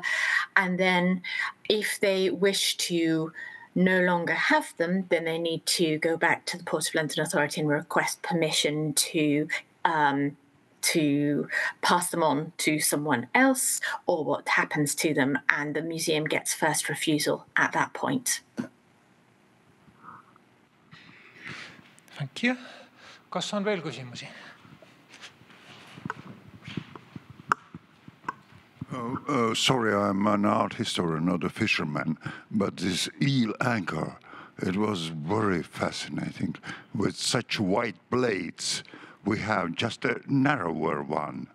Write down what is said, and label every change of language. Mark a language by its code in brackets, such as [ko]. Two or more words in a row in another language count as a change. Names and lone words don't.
[en] And then if they wish to no longer have them, then they need to go back to the Port of London Authority and request permission to pass them on to someone else, or what happens to them, and the museum gets first refusal at that point. Thank you. [et] Kas on veel küsimusi? [en] Sorry, I'm an art historian, not a fisherman, but this eel anchor, it was very fascinating. With such white blades, we have just a narrower one.